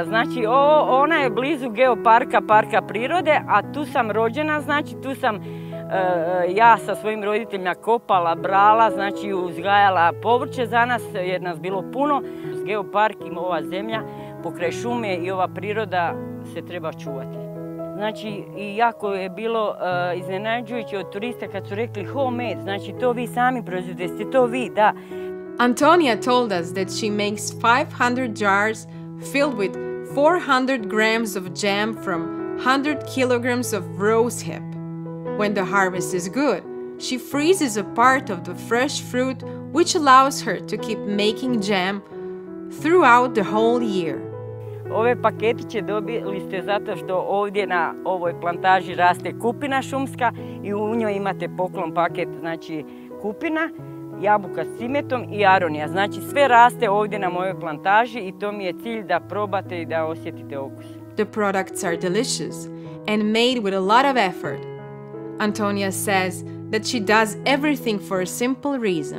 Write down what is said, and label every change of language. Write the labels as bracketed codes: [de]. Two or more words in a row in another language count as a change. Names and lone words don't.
[hr] Znači, ona je blizu geoparka, parka prirode, a tu sam rođena, znači tu sam ja sa svojim roditeljima kopala, brala, znači uzgajala povrće za nas jer nas bilo puno. Geopark i ova zemlja pokraj šume i ova priroda se treba čuvati. Znači, i jako je bilo iznenađujuće od turista kad su rekli homemade, znači to vi sami proizvodite, ste to vi, da. [en] Antonia told us that she makes 500 jars filled with 400 grams of jam from 100 kilograms of rosehip. When the harvest is good, she freezes a part of the fresh fruit, which allows her to keep making jam throughout the whole year. [hr] Ove paketiće dobili ste zato što ovdje na ovoj plantaži raste kupina šumska i u njoj imate poklon paket, znači kupina, jabuka s cimetom i aronija. Znači sve raste ovdje na mojoj plantaži i to mi je cilj da probate i da osjetite okus. [en] The products are delicious and made with a lot of effort. Antonia says that she does everything for a simple reason.